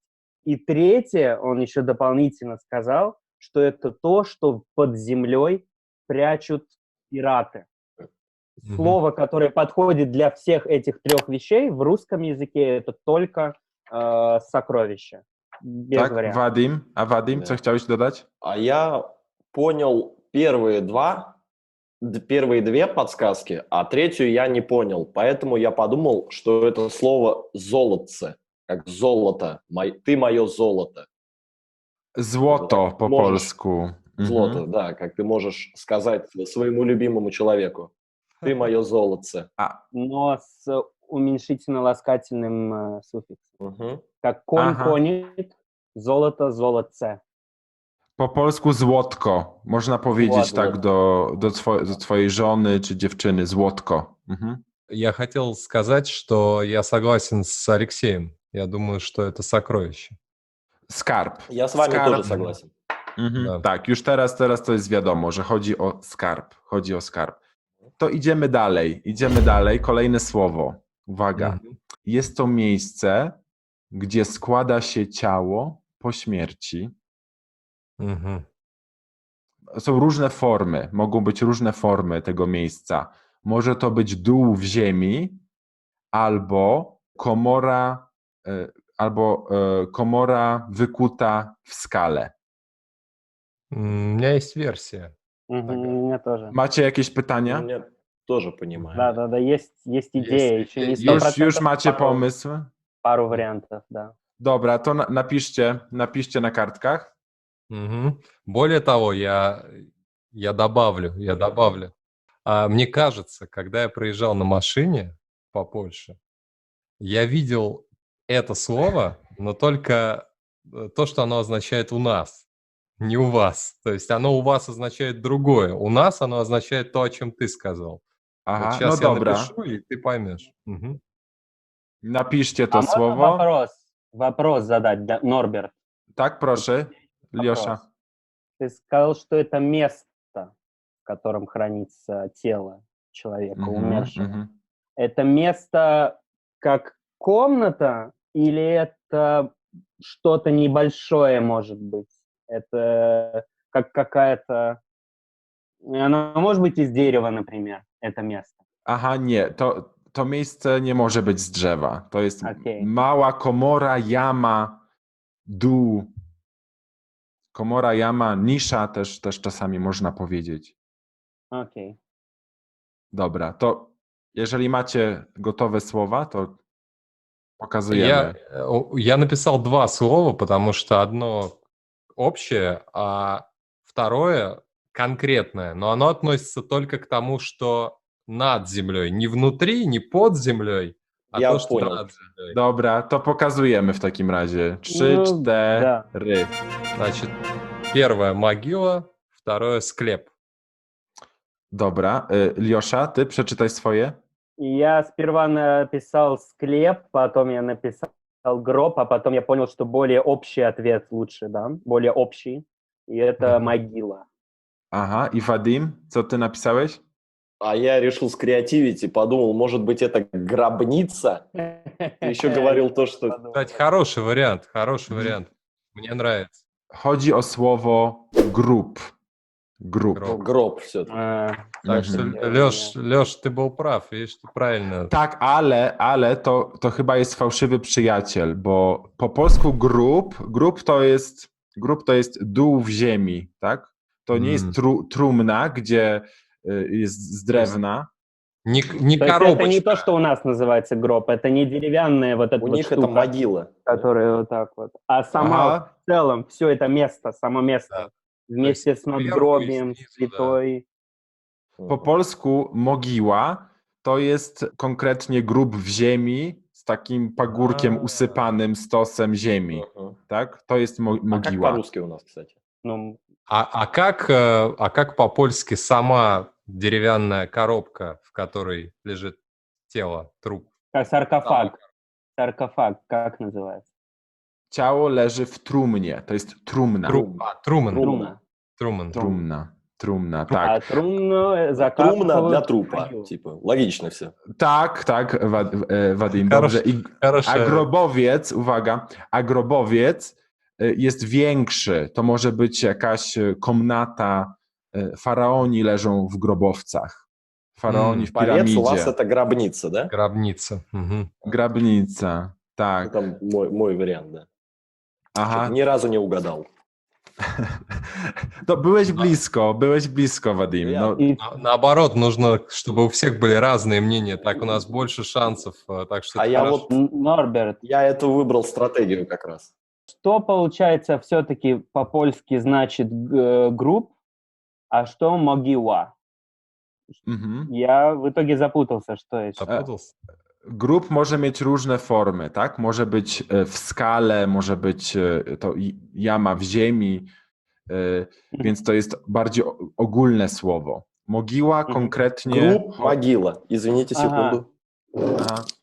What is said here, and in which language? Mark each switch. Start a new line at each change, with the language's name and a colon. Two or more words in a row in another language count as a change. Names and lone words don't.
Russian: И третье, он еще дополнительно сказал, что это то, что под землей прячут пираты. Мгм. Слово, которое подходит для всех этих 3 вещей в русском языке, это только сокровище. Без
Polish: Tak,
Russian: вариантов.
Polish: Wadim, co
Russian: Да.
Polish: chciałeś dodać?
Russian: А я понял первые 2 подсказки, а третью я не понял. Поэтому я подумал, что это слово «золотце», как золото. Ты мое золото.
Polish: Złoto po Możesz. polsku.
Russian: Злото, да, как ты можешь сказать своему любимому человеку. Ты мое золотце. Но с уменьшительно-ласкательным суффиксом. Мгм. Как конь, Ага. коник, золото, золотце.
Polish: Po polsku złotko. Można powiedzieć Złotko. tak do twojej żony czy dziewczyny. Złotko. Mhm.
Russian: Я хотел сказать, что я согласен с Алексеем. Я думаю, что это сокровище.
Polish: Skarb.
Russian: Я с вами
Polish: Skarb.
Russian: тоже согласен. Mhm. Да.
Polish: Tak, już teraz to jest wiadomo, że chodzi o skarb. To idziemy dalej. Kolejne słowo. Uwaga. Мгм. Jest to miejsce, gdzie składa się ciało po śmierci. Мгм. Są różne formy, mogą być różne formy tego miejsca. Może to być dół w ziemi, albo komora wykuta w skale.
Russian: У меня есть версия. Мгм, у меня тоже.
Polish: Macie jakieś pytania?
Russian: Мне Тоже понимаю. Да, есть идея, еще не Есть. 100%.
Polish: Już macie pomysł?
Russian: Пару вариантов, да.
Polish: Dobra, to napiszcie na kartkach.
Russian: Мгм. Более того, я добавлю. Мне кажется, когда я проезжал на машине по Польше, я видел это слово, но только то, что оно означает у нас, не у вас. То есть оно у вас означает другое. У нас оно означает то, о чем ты сказал. Вот
Polish: Aha, no
Russian: сейчас я
Polish: dobra.
Russian: напишу, и ты поймешь. Мгм.
Polish: Napiszcie
Russian: А
Polish: to
Russian: можно
Polish: słowo.
Russian: вопрос задать, да, Норберт?
Polish: Tak, proszę, Вопрос. Liosza.
Russian: Ты сказал, что это место, в котором хранится тело человека, Mhm, умершего. mhm. Это место как комната или это что-то небольшое, может быть? Это как какая-то... Оно может быть из дерева, например, это место.
Polish: Aha, nie, to miejsce nie może być z drzewa. To jest Okej. mała komora, jama, dół. Komora, jama, nisza też czasami można powiedzieć.
Russian: Окей.
Polish: Dobra, to jeżeli macie gotowe słowa, to
Russian: Я,
Polish: pokazujemy.
Russian: я написал два слова, потому что одно общее, а второе конкретное, но оно относится только к тому, что над землей, не внутри, не под землей, а Я то, что понял. над землей.
Polish: Dobra, to pokazujemy w takim razie. 3, No, 4.
Russian: Значит, первое могила, второе склеп.
Polish: Dobra, Liosza, ty przeczytaj swoje.
Russian: Я сперва написал склеп, потом я написал гроб, а потом я понял, что более общий ответ лучше, да, более общий. И это могила.
Polish: Aha, i Wadim, co ty napisałeś?
Russian: А я решил скреативить и подумал, может быть, это гробница? Ты еще говорил то, что... Кстати, хороший вариант. Мне нравится.
Polish: Chodzi o słowo grób. Grób.
Russian: Гроб. Гроб все-таки. Так что, Леш, ты был прав, видишь, ты правильно.
Polish: Tak, ale to chyba jest fałszywy przyjaciel, bo po polsku grób to jest dół w ziemi, tak? To nie jest trumna, gdzie jest z drewna.
Russian: Не То есть это не коробочка. то, что у нас называется гроб, это не деревянная вот эта У вот них это штука, могила. которая вот так вот, а сама Aha, в целом все это место, само место, Да. вместе с сверху и надгробием, снизу, с святой.
Polish: po polsku mogiła to jest konkretnie grób w ziemi z takim pagórkiem usypanym stosem ziemi, Мгм. tak? To jest
Russian: А как
Polish: mogiła.
Russian: по-русски у нас, кстати? Ну, А как по-польски сама деревянная коробка, в которой лежит тело, труп? как саркофаг. Саркофаг, как называется?
Polish: Ciało leży w trumnie, to jest trumna.
Russian: Труман. Трумна.
Polish: Trumna, tak.
Russian: А трумну Трумна закапывают для в трупа. могилу. Типа, логично все.
Polish: Tak, Wadim, dobrze. A grobowiec, uwaga, a grobowiec jest większy. To może być jakaś komnata. Faraoni leżą w grobowcach. Faraoni w
Russian: Повец у вас
Polish: piramidzie.
Russian: это гробница, да? Гробница. Мгм.
Polish: Grabnica,
Russian: Ну,
Polish: tak.
Russian: там мой вариант, да.
Polish: Aha.
Russian: Что-то ни разу не угадал.
Polish: To byłeś blisko, Wadim. No,
Russian: И Наоборот, нужно, чтобы у всех были разные мнения, так у нас больше шансов. Так что А это я хорошо. вот, Норберт, я эту выбрал стратегию как раз. что получается все-таки по-польски значит групп, а что могила? mhm. Я в итоге запутался, что это. Запутался?
Polish: Grób może mieć różne formy, tak? Może być w skale, może być to jama w ziemi, więc to jest bardziej ogólne słowo. Mogiła konkretnie...
Russian: Групп, могила. Извините, Ага. секунду.
Polish: Aha.